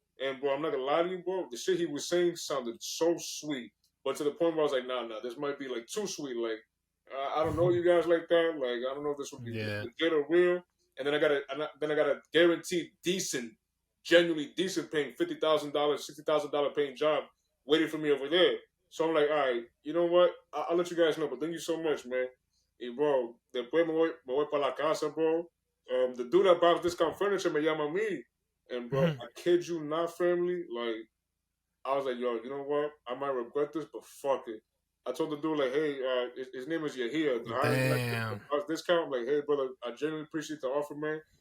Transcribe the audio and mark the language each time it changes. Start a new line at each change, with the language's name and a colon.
English: And bro, I'm not gonna lie to you, bro. The shit he was saying sounded so sweet, but to the point where I was like, nah, this might be like too sweet, like. I don't know you guys like that. Like I don't know if this would be Yeah. legit or real. And then I got a guaranteed decent, genuinely decent paying $50,000, $60,000 paying job waiting for me over there. So I'm like, all right, you know what? I'll let you guys know. But thank you so much, man.
Spanish: Hey, bro, después me voy para la casa, bro.
English: The dude that buys discount furniture
Spanish: me llama a me.
English: And bro, I kid you not, family. Like I was like, yo, you know what? I might regret this, but fuck it. I told the dude like, hey, his name is Yahia. The hiring Damn. discount. I'm like, hey, brother, I genuinely appreciate the offer, man.